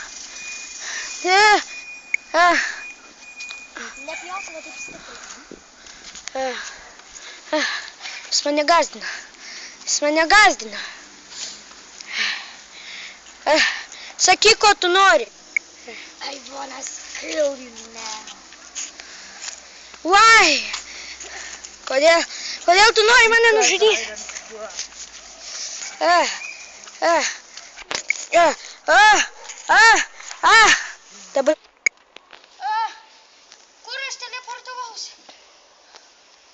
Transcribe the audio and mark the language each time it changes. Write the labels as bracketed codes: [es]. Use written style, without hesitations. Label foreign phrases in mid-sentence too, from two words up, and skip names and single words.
[lt] Nepjausime taip stipriai. Jis mane gazdina. Jis mane gazdina. Sakyk, ko tu nori. [en] I wanna kill you now. Why? [lt] Kodėl tu nori mane nužudyti? Dabar. Kur aš teleportavausi? Daktarė.